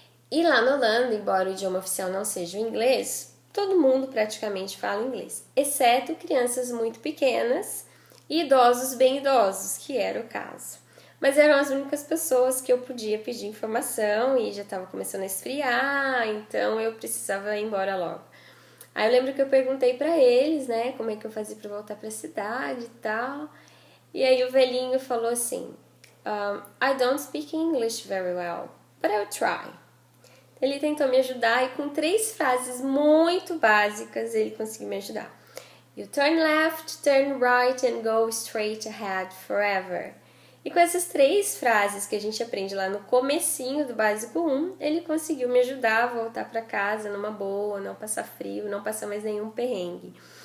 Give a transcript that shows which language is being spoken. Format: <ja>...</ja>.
<pt>E lá na Holanda, embora o idioma oficial não seja o inglês, todo mundo praticamente fala inglês, exceto crianças muito pequenas e idosos bem idosos, que era o caso. Mas eram as únicas pessoas que eu podia pedir informação e já estava começando a esfriar, então eu precisava ir embora logo. Aí eu lembro que eu perguntei para eles, né, como é que eu fazia para voltar para a cidade e tal. E aí o velhinho falou assim:</pt> <en>I don't speak English very well, but I'll try.</en> <pt>Ele tentou me ajudar e com 3 frases muito básicas ele conseguiu me ajudar.</pt> <en>You turn left, turn right and go straight ahead forever.</en> <pt>E com essas 3 frases que a gente aprende lá no comecinho do básico 1, ele conseguiu me ajudar a voltar para casa numa boa, não passar frio, não passar mais nenhum perrengue.</pt>